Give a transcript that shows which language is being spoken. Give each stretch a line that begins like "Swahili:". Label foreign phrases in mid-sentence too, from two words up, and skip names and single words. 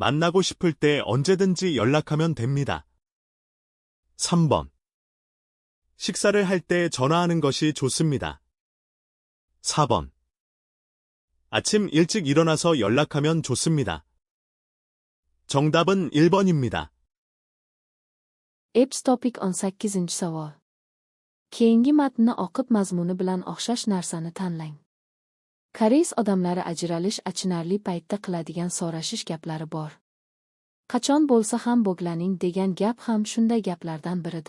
Korean: 만나고 싶을 때 언제든지 연락하면 됩니다. 3번. 식사를 할 때 전화하는 것이 좋습니다. 4번. 아침 일찍 일어나서 연락하면 좋습니다. 정답은 1번입니다.
Uzbek: Epps topic 18 savol. Keyingi matnni o'qib mazmuni bilan o'xshash narsani tanlang. Koreys odamlari ajralish achinarli paytda qiladigan so'rashish gaplari bor. Qachon bo'lsa ham bo'glaning degan gap ham shunday gaplardan biridir.